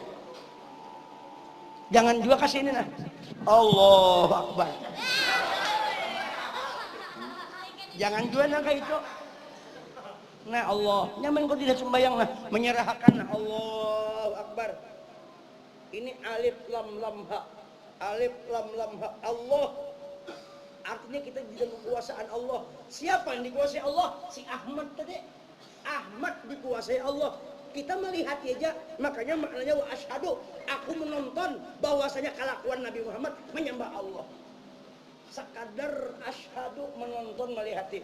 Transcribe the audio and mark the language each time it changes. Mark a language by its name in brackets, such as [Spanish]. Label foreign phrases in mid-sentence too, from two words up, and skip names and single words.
[Banjar] Jangan juga kasih ini nah. [Arabic] الله أكبر. [Banjar] Jangan juga nah kayak itu. Nah Allah, nyaman kau tidak sembahyang nah, menyerahkan nah [Arabic] الله أكبر. [Banjar] Ini alif lam lam ha, alif lam lam ha, Allah. Artinya kita di dalam kekuasaan Allah. Siapa yang dikuasai Allah? Si Ahmad tadi. Ahmad dikuasai Allah. Kita melihat aja, makanya maknanya [Arabic] وأشهد, [Banjar] aku menonton bahwasanya kelakuan Nabi Muhammad menyembah Allah. Sekadar asyhadu menonton melihati.